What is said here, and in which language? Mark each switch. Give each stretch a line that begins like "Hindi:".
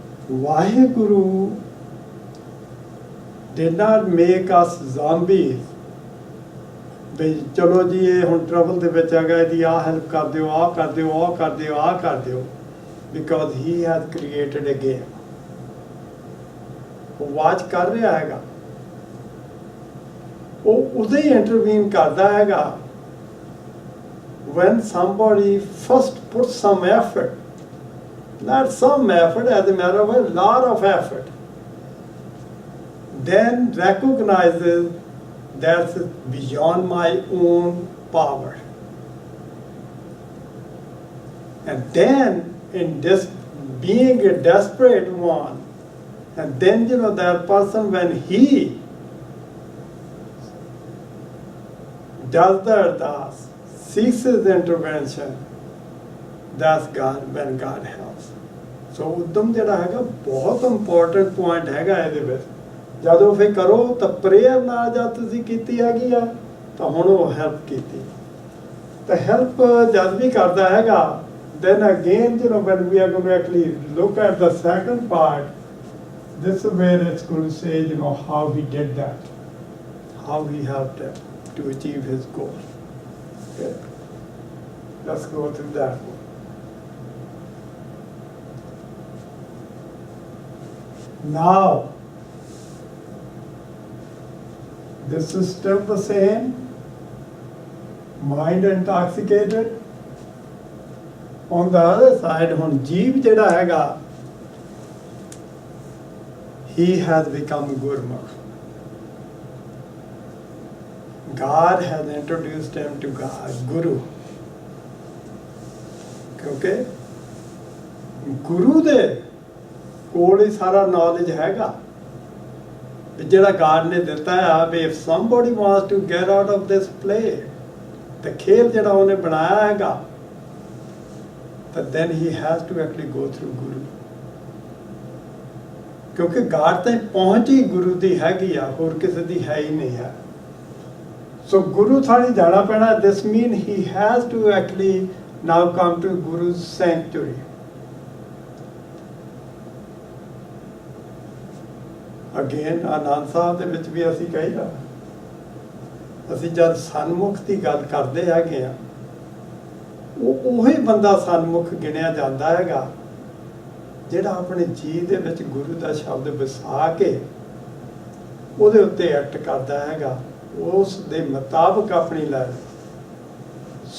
Punjabi: Waheguru
English: did not make us zombies,
Punjabi: ਵੀ ਚਲੋ ਜੀ ਇਹ ਹੁਣ ਟਰਬਲ ਦੇ ਵਿੱਚ ਹੈਗਾ, ਇਹਦੀ ਆਹ ਹੈਲਪ ਕਰ ਦਿਓ, ਆਹ ਕਰ ਦਿਓ, ਆਹ ਕਰ ਦਿਓ, ਆਹ ਕਰ ਦਿਓ, because he has created a game. ਉਹ ਵਾਚ ਕਰ ਰਿਹਾ ਹੈਗਾ,
English: ਉਹ ਉਦੋਂ ਹੀ ਇੰਟਰਵੀਨ ਕਰਦਾ ਹੈਗਾ when somebody first puts some effort, not some effort, as a matter of a lot of effort, then recognizes that's beyond my own power. And then in this being a desperate one, and then that person, when he does the ardas, seeks his intervention, that's God, when God helps.
Punjabi: So ਉਦਮ ਜਿਹੜਾ ਹੈਗਾ ਬਹੁਤ important point ਹੈਗਾ ਇਹਦੇ ਵਿੱਚ। ਜਦੋਂ ਫਿਰ ਕਰੋ ਤਾਂ ਪ੍ਰੇਅਰ ਨਾਲ ਜਦ ਤੁਸੀਂ ਕੀਤੀ ਹੈਗੀ ਆ ਤਾਂ ਹੁਣ ਉਹ ਹੈਲਪ ਕੀਤੀ, ਤਾਂ ਹੈਲਪ ਜਦ ਵੀ ਕਰਦਾ ਹੈਗਾ,
English: then again when we are going to actually look at the second part, this is where it's going to say how he did that, how he helped him to achieve his goal. Okay, let's go through that one. Now this is still the same, mind intoxicated. On the other side,
Punjabi: ਹੁਣ ਜੀਵ ਜਿਹੜਾ ਹੈਗਾ,
English: he has become Gurmukh. God has introduced him to God, Guru.
Punjabi: ਕਿਉਂਕਿ ਗੁਰੂ ਦੇ ਕੋਲ ਹੀ ਸਾਰਾ knowledge ਹੈਗਾ,
English: ਜਿਹੜਾ God ਨੇ ਦਿੱਤਾ ਆ ਵੀ if somebody wants to get out of this play,
Punjabi: ਤੇ ਖੇਲ ਜਿਹੜਾ ਉਹਨੇ ਬਣਾਇਆ ਹੈਗਾ,
English: ਤਾਂ then he has to actually go through Guru.
Punjabi: ਕਿਉਂਕਿ God ਤੇ ਪਹੁੰਚ ਹੀ ਗੁਰੂ ਦੀ ਹੈਗੀ ਆ, ਹੋਰ ਕਿਸੇ ਦੀ ਹੈ ਹੀ ਨਹੀਂ ਹੈ। ਸੋ ਗੁਰੂ ਥਾਣੀ ਜਾਣਾ ਪੈਣਾ।
English: This means he has to actually now come to Guru's sanctuary.
Punjabi: Again Anand Sahib ਦੇ ਵਿੱਚ ਵੀ ਅਸੀਂ ਕਹੀਦਾ, ਅਸੀਂ ਜਦ ਸਨਮੁਖ ਦੀ ਗੱਲ ਕਰਦੇ ਹੈਗੇ ਆ, ਉਹ ਉਹੀ ਬੰਦਾ ਸਨਮੁਖ ਗਿਣਿਆ ਜਾਂਦਾ ਹੈਗਾ ਜਿਹੜਾ ਆਪਣੇ ਜੀਵ ਦੇ ਵਿੱਚ ਗੁਰੂ ਦਾ ਸ਼ਬਦ ਵਸਾ ਕੇ ਉਹਦੇ ਉੱਤੇ ਐਕਟ ਕਰਦਾ ਹੈਗਾ, ਉਸ ਦੇ ਮੁਤਾਬਕ ਆਪਣੀ ਲਾਈਫ।